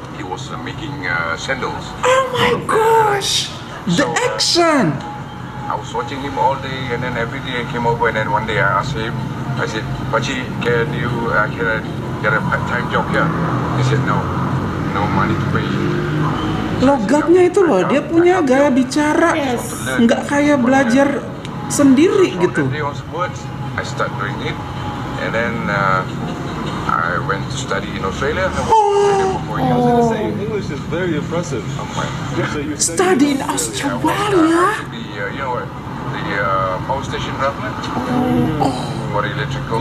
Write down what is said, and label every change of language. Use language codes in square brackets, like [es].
[en] He was making sandals. Oh my gosh. The action. I was watching him all day, and then every day I came over, and then one day I asked him, I said, Pachi, can I get a part-time job here? He said, no money to pay. [id] Logatnya itu loh, dia punya gaya bicara. Nggak kayak belajar sendiri gitu. [en] From that day onwards, I started doing it, and then I went to study in Australia. I was in Australia for 4 years. I was gonna say, English is very impressive. Oh my. So you Study in I was Australia. to be, you know what, the power station runner for the electrical.